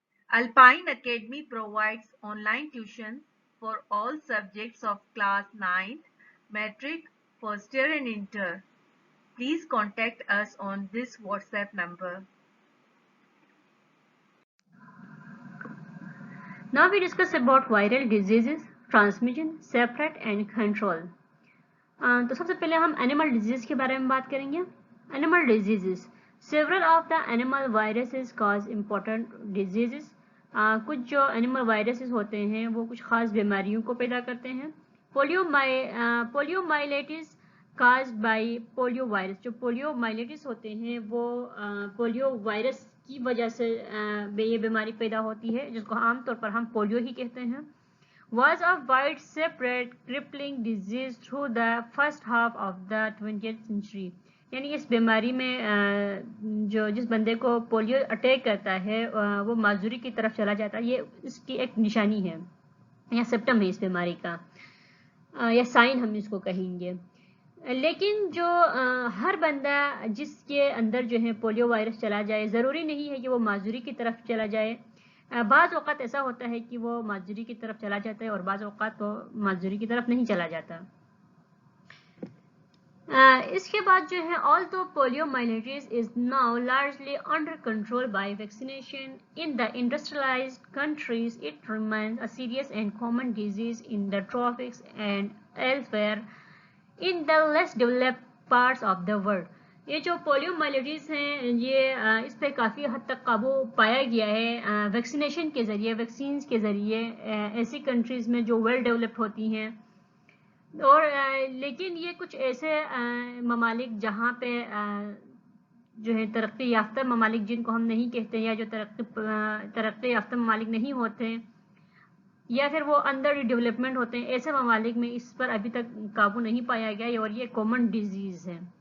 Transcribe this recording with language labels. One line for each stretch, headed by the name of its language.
English: Alpine Academy provides online tuition for all subjects of class 9th, Matric, First Year and Inter. Please contact us on this WhatsApp number. Now we discuss about viral diseases, transmission, spread and control.
Urdu: تو سب سے پہلے ہم animal disease کے بارے میں بات کریں گے.
English: Animal diseases, several of the animal viruses cause important diseases.
Urdu: کچھ جو اینیمل وائرسز ہوتے ہیں وہ کچھ خاص بیماریوں کو پیدا کرتے ہیں.
English: polio myelitis caused by polio virus,
Urdu: جو پولیو مائلیٹس ہوتے ہیں وہ پولیو وائرس کی وجہ سے یہ بیماری پیدا ہوتی ہے, جس کو عام طور پر ہم پولیو ہی کہتے ہیں.
English: Was a widespread crippling disease through the first half of the 20th century.
Urdu: یعنی اس بیماری میں جو جس بندے کو پولیو اٹیک کرتا ہے وہ معذوری کی طرف چلا جاتا ہے, یہ اس کی ایک نشانی ہے یا سمپٹم ہے اس بیماری کا, یا سائن ہم اس کو کہیں گے. لیکن جو ہر بندہ جس کے اندر جو ہے پولیو وائرس چلا جائے, ضروری نہیں ہے کہ وہ معذوری کی طرف چلا جائے. بعض اوقات ایسا ہوتا ہے کہ وہ معذوری کی طرف چلا جاتا ہے اور بعض اوقات وہ معذوری کی طرف نہیں چلا جاتا. اس کے بعد جو ہے
English: although poliomyelitis is now largely under control by vaccination in the industrialized countries, it remains a serious and common disease in the tropics and elsewhere in the less developed parts of the world.
Urdu: یہ جو polio مائلیٹس ہیں یہ اس پہ کافی حد تک قابو پایا گیا ہے ویکسینیشن کے ذریعے, ویکسینز کے ذریعے ایسی کنٹریز میں جو ویل ڈیولپڈ ہوتی ہیں. اور لیکن یہ کچھ ایسے ممالک جہاں پہ جو ہے ترقی یافتہ ممالک جن کو ہم نہیں کہتے, یا جو ترقی یافتہ ممالک نہیں ہوتے یا پھر وہ انڈر ڈیولپمنٹ ہوتے ہیں, ایسے ممالک میں اس پر ابھی تک قابو نہیں پایا گیا اور یہ کامن ڈیزیز ہے.